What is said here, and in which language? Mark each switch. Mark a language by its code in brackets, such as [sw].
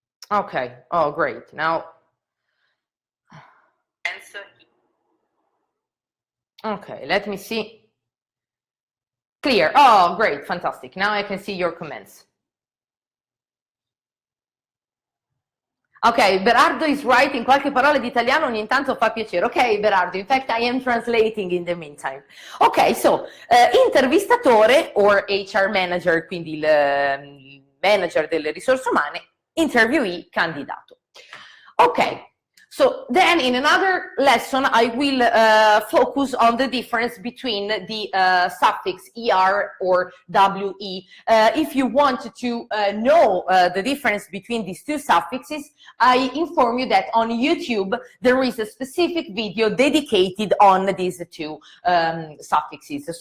[en] Okay, oh great. Now, okay, let me see. Clear. Oh, great, fantastic. Now I can see your comments. Ok, Berardo is writing [it] qualche parola di italiano, ogni tanto fa piacere. [en] Ok, Berardo, in fact I am translating in the meantime. [it] Ok, so, intervistatore or HR manager, quindi il manager delle risorse umane, interviewee, candidato. [en] Ok. So then in another lesson, I will focus on the difference between the suffix er or we. If you want to know the difference between these two suffixes, I inform you that on YouTube, there is a specific video dedicated on these two suffixes.